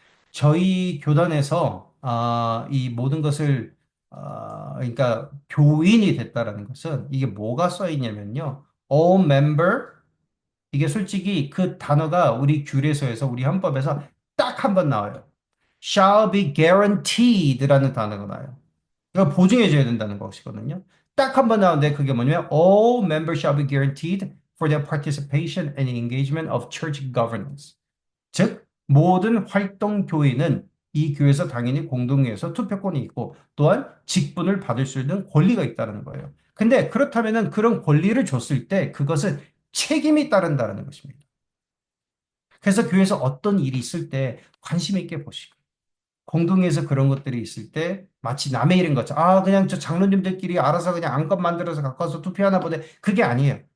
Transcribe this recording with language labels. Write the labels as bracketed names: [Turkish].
[Korean] 저희 교단에서 이 모든 것을 그러니까 교인이 됐다라는 것은 이게 뭐가 써 있냐면요. [English] All member [Korean] 이게 솔직히 그 단어가 우리 규례서에서 우리 헌법에서 딱 한 번 나와요. [English] shall be guaranteed [Korean] 라는 단어가 나와요. 이거 보증해줘야 된다는 것이거든요. 딱 한 번 나오는데 그게 뭐냐면 [English] all members shall be guaranteed for their participation and engagement of church governance. [Korean] 즉 모든 활동 교인은 이 교회에서 당연히 공동회에서 투표권이 있고 또한 직분을 받을 수 있는 권리가 있다는 거예요. 근데 그렇다면은 그런 권리를 줬을 때 그것은 책임이 따른다는 것입니다. 그래서 교회에서 어떤 일이 있을 때 관심 있게 보시고 공동회에서 그런 것들이 있을 때 마치 남의 일인 것처럼 그냥 저 장로님들끼리 알아서 그냥 안건 만들어서 갖고 와서 투표하나 보네. 그게 아니에요.